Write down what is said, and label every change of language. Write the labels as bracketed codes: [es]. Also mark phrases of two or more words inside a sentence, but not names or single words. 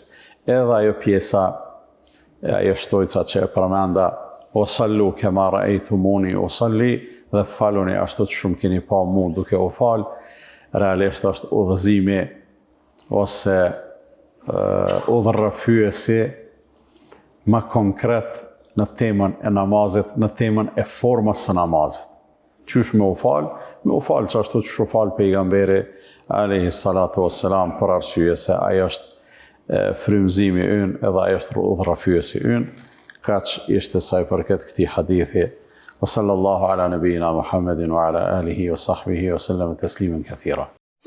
[sq] Edhe ajo pjesa, ajo shtojca që e përmenda, o [ar] صلوا كما رأيتموني أصلي, [sq] dhe faluni ashtu që shumë keni pa mu duke u fal, realisht është udhëzimi ose udhërrëfyesi më konkret në temën e namazit, në temën e formës së namazit. Qysh me u fal që ashtu që u fal pejgamberi [ar] عليه الصلاة والسلام, [sq] për arsye se ai është frymëzimi ynë edhe ai është udhërrëfyesi ynë. Kaq ishte sa i përket këtij hadithi. [ar] وصلى الله على نبينا محمد وعلى آله وصحبه وسلم تسليما كثيرا.